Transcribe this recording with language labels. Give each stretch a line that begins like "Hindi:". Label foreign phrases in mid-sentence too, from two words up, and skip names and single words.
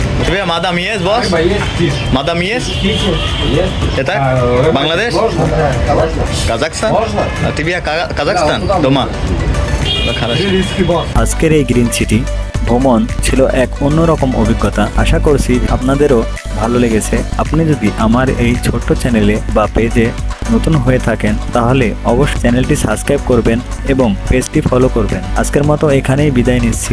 English: Тебе Madam Yes, boss? Madam Yes?
Russian: Это Bangladesh? Kazakhstan? Тебе Kazakhstan? Дома? Хорошо.
Bangla: আজকের এই গ্রিন সিটি ভ্রমণ ছিল এক অন্যরকম অভিজ্ঞতা। আশা করছি আপনাদেরও ভালো লেগেছে। আপনি যদি আমার এই ছোট্ট চ্যানেলে বা পেজে নতুন হয়ে থাকেন তাহলে অবশ্যই চ্যানেলটি সাবস্ক্রাইব করবেন এবং পেজটি ফলো করবেন। আজকের মতো এখানেই বিদায় নিচ্ছি।